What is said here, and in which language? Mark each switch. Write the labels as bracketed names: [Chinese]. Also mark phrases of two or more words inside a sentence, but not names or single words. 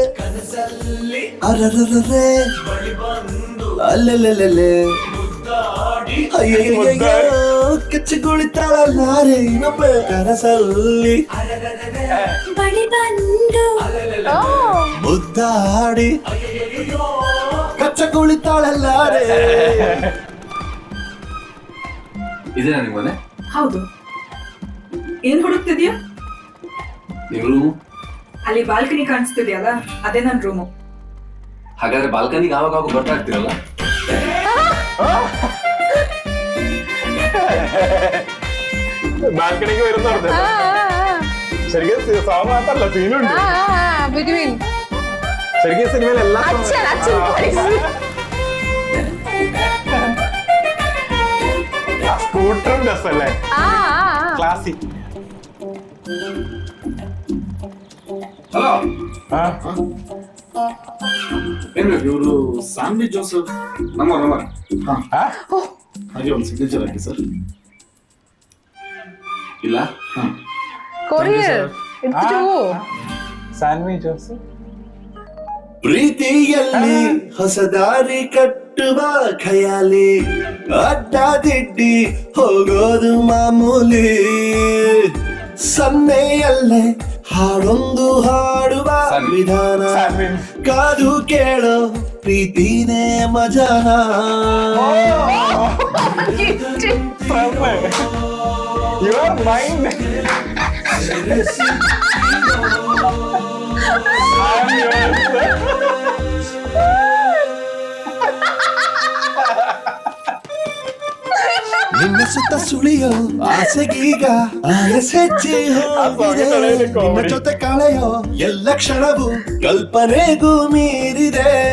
[Kannada] ಅರರರರೆ ಅಲ್ಲೆಲ್ಲೆಲ್ಲೆ ಅಯ್ಯಯ್ಯಯ್ಯೋ ಕಚ್ಚಗುಳಿತಾಳಲ್ಲಾರೆ ಇನ್ನೊಬ್ಬ ಕನಸಲ್ಲಿ ಬಳಿ ಬಂದು ಮುದ್ದಾಡಿ ಕಚ್ಚಗುಳಿತಾಳಲ್ಲಾರೆ. ಇದೇನಾ ನಿಮ್ಮ ಮನೆ? ಹೌದು. ಏನ್ ಹುಡುಕ್ತಿದ್ಯಾ? ನಿಮ್ಮ ರೂಮು? ಅಲ್ಲಿ ಬಾಲ್ಕನಿ ಕಾಣಿಸ್ತಿದ್ಯಲ್ಲ, ಅದೇ ನನ್ನ ರೂಮು. ಹಾಗಾದ್ರೆ ಬಾಲ್ಕನಿಗೆ ಆವಾಗ ಬರ್ತಾ ಇರ್ತೀರಲ್ಲ? [Malayalam] ബാൽക്കണിക്ക് വരുന്നുണ്ട്. ശരിക്കും സോങ് മാത്രല്ല, സീനുണ്ട് ബിറ്റ്വീൻ. ശരിക്കും സിനിമയിൽ എല്ലാ സ്കൂട്ടറും രസല്ലേ, ക്ലാസിക്. [Kannada] ಹಲೋ, ಏನ್ ಬೇಕು? ಇವರು ಸಾನ್ವಿ ಜೋಸೆಫ್ ನಂಬರ್ ಹಾಗೆ ಒಂದು ಸಿಗ್ನೇಚರ್ ಹಾಕಿ ಸರ್. ಇಲ್ಲ ಕೊರಿಯರ್ ಸಾನ್ವಿ ಜೋಸೆಫ್. ಪ್ರೀತಿಯಲ್ಲಿ ಹೊಸ ದಾರಿ ಕಟ್ಟುವ ಖಯಾಲಿ, ಅಡ್ಡಾದಿಡ್ಡಿ ಹೋಗೋದು ಮಾಮೂಲಿ. ಸನ್ನೆಯಲ್ಲೇ ಹಾಡೊಂದು ಹಾಡುವ ವಿಧಾನ, ಕಾದು ಕೇಳೋ ಪ್ರೀತಿನೇ ಮಜಾನ. [English] Your mind. I am yours. [Kannada] ನಿನ್ನ ಸುತ್ತ ಸುಳಿಯೋ ಆಸೆಗೀಗ ಆಯಸ್ ಹೆಚ್ಚಿ ಹೋಗಿದೆ. ನಿನ್ನ ಜೊತೆ ಕಳೆಯೋ ಎಲ್ಲ ಕ್ಷಣವು ಕಲ್ಪನೆಗೂ ಮೀರಿದೆ.